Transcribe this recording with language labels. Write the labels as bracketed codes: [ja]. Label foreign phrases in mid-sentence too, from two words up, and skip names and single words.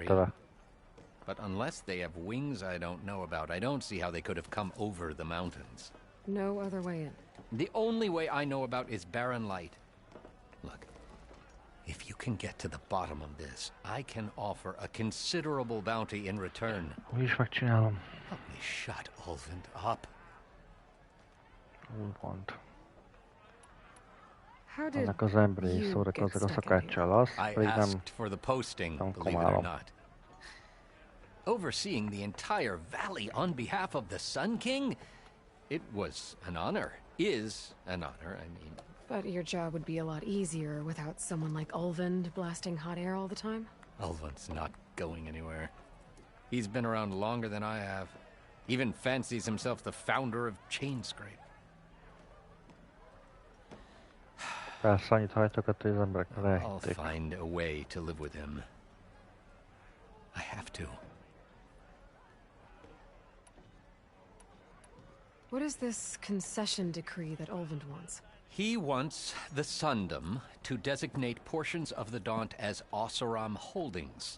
[en] But unless they have wings I don't know about, I don't see how they could have come over the mountains. No other way in. The only way I know about is barren light. Look, if you can get to the bottom of this, I can offer a considerable bounty in return. [hu] Úgy is megcsinálom. [en] Help me shut Ulvant up. Ulvant. How did [hu] Annak az emberi [en] you [hu] szórakozik [en] get [hu] a [en] stuck in [hu] szakáccsal, az [en] I [hu] pedig nem... [en] asked for the posting, [hu] nem [en] believe it or [hu] komálom. [en] not. Overseeing the entire valley on behalf of the Sun King? It was an honor. Is an honor, I mean. But your job would be a lot easier without someone like Ulvand blasting hot air all the time? Ulvant's not going anywhere. He's been around longer than I have. Even fancies himself the founder of Chainscrape. [hu] Persze annyit hajtogat, hogy az emberek [en] I'll [hu] elhitték. [en] find a way to live with him. I have to. What is this concession decree that Ulvand wants? He wants the Sundom to designate portions of the Daunt as Oseram holdings.